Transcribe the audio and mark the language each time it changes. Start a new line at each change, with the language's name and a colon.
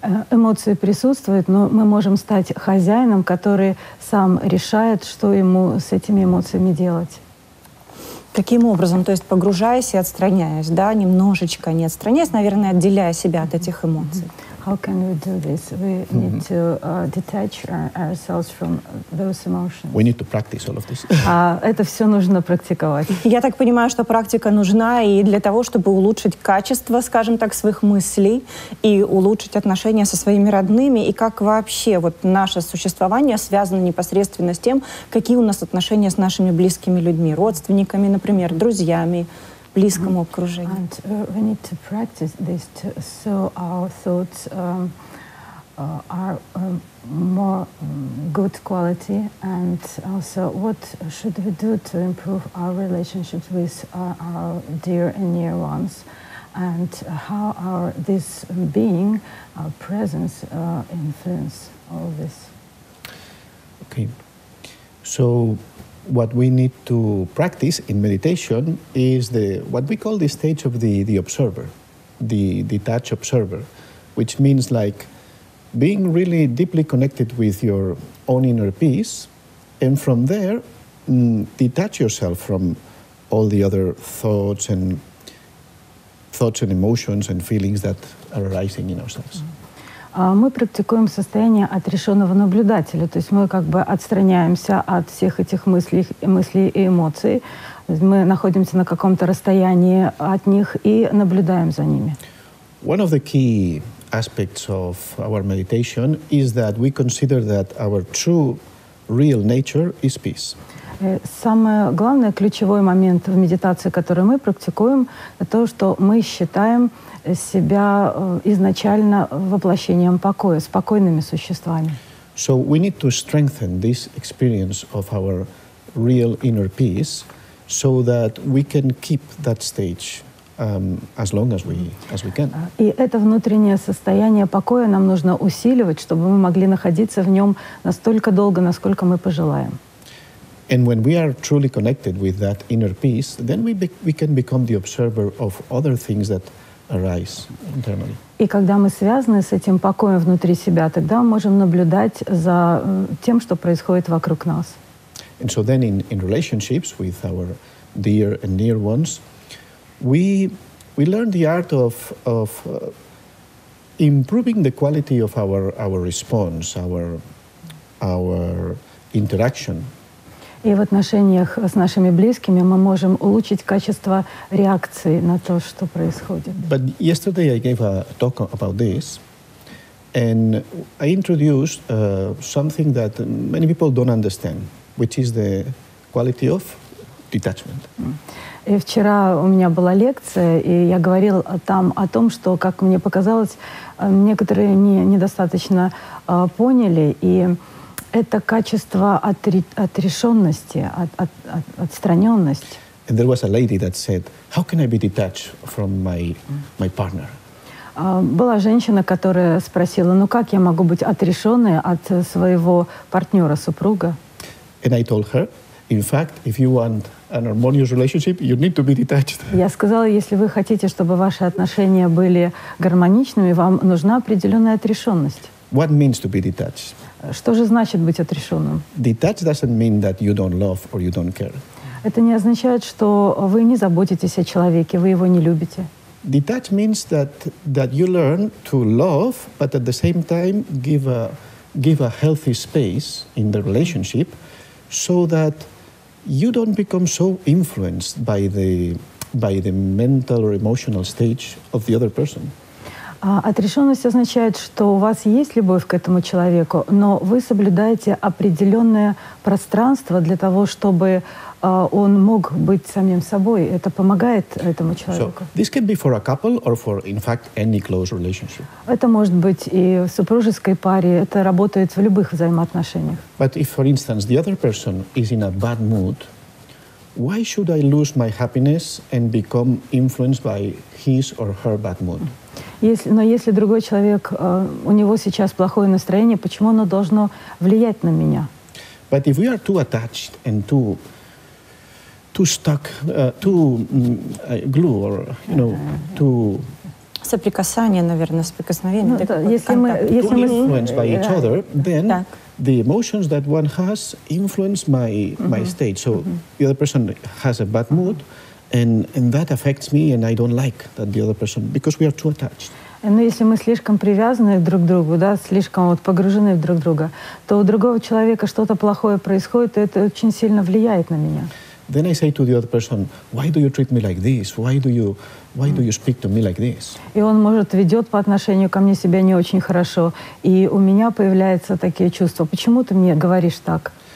Russian: Эмоции присутствуют, но мы можем стать хозяином, который сам решает, что ему с этими эмоциями делать. Каким образом? То есть погружаясь и отстраняясь, да, немножечко не отстраняясь, наверное, отделяя себя от этих эмоций.
English: How can we do this? We need to detach ourselves from those emotions. We need to practice all of this.
Russian: Это все нужно практиковать. Я так понимаю, что практика нужна и для того, чтобы улучшить качество, скажем так, своих мыслей и улучшить отношения со своими родными, и как вообще вот наше существование связано непосредственно с тем, какие у нас отношения с нашими близкими людьми, родственниками, например, друзьями, близкому окружению.
English: And we need to practice this so our thoughts are more good quality, and also what should we do to improve our relationships with our dear and near ones, and how this being, our presence, influence all this. Okay. So what we need to practice in meditation is what we call the stage of the observer, the detached observer, which means like being really deeply connected with your own inner peace, and from there, detach yourself from all the other thoughts and emotions and feelings that are arising in ourselves.
Russian: Мы практикуем состояние отрешенного наблюдателя, то есть мы как бы отстраняемся от всех этих мыслей и эмоций, мы находимся на каком-то расстоянии от них и наблюдаем за ними.
English: One of the key aspects of our meditation is that we consider that our true, real nature is peace.
Russian: Самый главный, ключевой момент в медитации, который мы практикуем, это то, что мы считаем себя изначально воплощением покоя, спокойными существами.
English: So we need to strengthen this experience of our real inner peace so that we can keep that stage as long as we can.
Russian: И это внутреннее состояние покоя нам нужно усиливать, чтобы мы могли находиться в нем настолько долго, насколько мы пожелаем.
English: And when we are truly connected with that inner peace, then we can become the observer of other things that arise internally.
Russian: И когда мы связаны с этим покоем внутри себя, тогда мы можем наблюдать за тем, что происходит вокруг нас.
English: And so then in relationships with our dear and near ones, we learn the art of improving the quality of our response, our interaction.
Russian: И в отношениях с нашими близкими мы можем улучшить качество реакции на то, что происходит.
English: But yesterday I gave a talk about this, and I introduced something that many people don't understand, which is the quality of detachment.
Russian: И вчера у меня была лекция, и я говорил там о том, что, как мне показалось, некоторые недостаточно поняли, и это качество отрешенности, отстраненность.
English: And there was a lady that said, "How can I be detached from my partner?"
Russian: Была женщина, которая спросила, ну как я могу быть отрешенной от своего партнера, супруга?
English: And I told her, in fact, if you want an harmonious relationship, you need to be detached.
Russian: Я сказала, если вы хотите, чтобы ваши отношения были гармоничными, вам нужна определенная отрешенность.
English: What means to be detached?
Russian: Что же значит быть отрешенным?
English: Detached doesn't mean that you don't love or you don't care.
Russian: Это не означает, что вы не заботитесь о человеке, вы его не любите.
English: Detached means that you learn to love, but at the same time give a healthy space in the relationship, so that you don't become so influenced by the mental or emotional stage of the other person.
Russian: Отрешенность означает, что у вас есть любовь к этому человеку, но вы соблюдаете определенное пространство для того, чтобы он мог быть самим собой. Это помогает этому человеку.
English: So, this can be for a couple or for, in fact, any close relationship.
Russian: Это может быть и в супружеской паре, это работает в любых взаимоотношениях.
English: But if, for instance, the other person is in a bad mood, why should I lose my happiness and become influenced by his or her bad mood?
Russian: Но если другой человек, у него сейчас плохое настроение, почему оно должно влиять на меня?
English: But if we are too attached and too stuck, too glue, or too
Russian: соприкасание, наверное, соприкосновение. Если мы
English: influenced by each other, then the emotions that one has influence my state. So the other person has a bad mood, and that affects me, and I don't like that the other person, because we are too attached.
Russian: Но если мы слишком привязаны друг к другу, да, слишком погружены в друг друга, то у другого человека что-то плохое происходит, и это очень сильно влияет на меня.
English: Then I say to the other person, why do you treat me like this? Why do you speak to me like this?
Russian: И он, может, ведет по отношению ко мне себя не очень хорошо, и у меня появляются такие чувства. Почему ты мне говоришь так?